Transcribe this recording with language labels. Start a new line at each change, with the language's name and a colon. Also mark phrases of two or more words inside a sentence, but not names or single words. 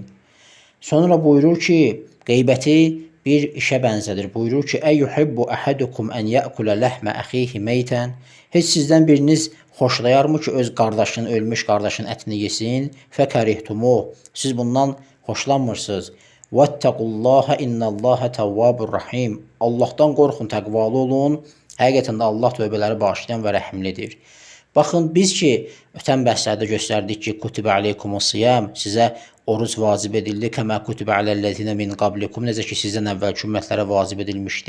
Azerbaijani: Sonra buyurur ki, qeybəti bir işə bənzədir. Buyurur ki,
Arabic: "أَيُحِبُّ أَحَدُكُمْ أَنْ يَأْكُلَ لَحْمَ أَخِيهِ مَيْتًا?"
Azerbaijani: Heç sizdən biriniz xoşlayarmı ki, öz qardaşının, ölmüş qardaşının ətini yesin? "Fəkarihtumu", siz bundan xoşlanmırsınız.
Arabic: "وَاتَّقُوا اللَّهَ إِنَّ اللَّهَ تَوَّابٌ رَحِيمٌ",
Azerbaijani: Allahdan qorxun, təqvalı olun. Həqiqətən də Allah tövbələri bağışlayan və rəhimlidir. Baxın, biz ki, ötən bəhslərdə göstərdik ki,
Arabic: "كُتِبَ عَلَيْكُمُ الصِّيَامُ",
Azerbaijani: sizə oruc vacib edildi,
Arabic: "كَمَا كُتِبَ عَلَى الَّذِينَ مِنْ قَبْلِكُمْ",
Azerbaijani: necə ki, sizdən əvvəlki ümmətlərə vacib edilmişdi.